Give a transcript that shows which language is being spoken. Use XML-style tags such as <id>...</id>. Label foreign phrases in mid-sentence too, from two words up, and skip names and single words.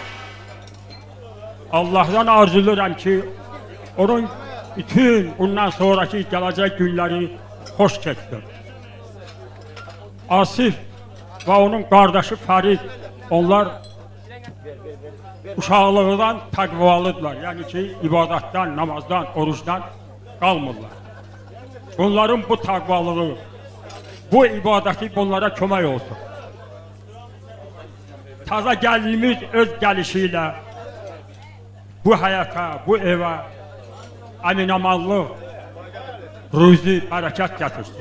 <tr>Allah'tan arzulayıram ki, onun bütün bundan sonraki gelecek günleri hoş geçsin.</tr> <az>Asif</az> <tr>ve onun kardeşi</tr> <az>Farid, onlar uşaqlığından təqvalıdırlar. Yani ki, ibadətdən, namazdan, oruçdan qalmırlar. Bunların bu təqvalığı, bu ibadəti bunlara kömək olsun. Taza gəldiyimiz öz gəlişiyle bu hayata, bu eve əminamanlıq, ruzi, bərəkət gətirsin.</az>